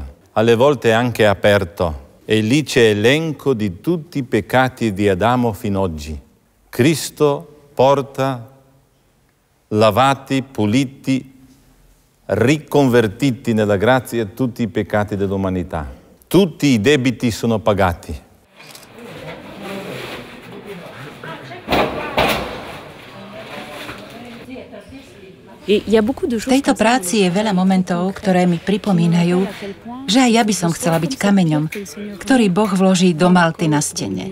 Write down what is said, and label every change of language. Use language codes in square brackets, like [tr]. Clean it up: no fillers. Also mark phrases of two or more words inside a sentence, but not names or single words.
[it] Alle volte è anche aperto e lì c'è elenco di tutti i peccati di Adamo fino ad oggi. Cristo porta lavati, puliti, riconvertiti nella grazia tutti i peccati dell'umanità. Tutti i debiti sono pagati. [sk] V tejto práci je veľa momentov, ktoré mi pripomínajú, že aj ja by som chcela byť kameňom, ktorý Boh vloží do malty na stene.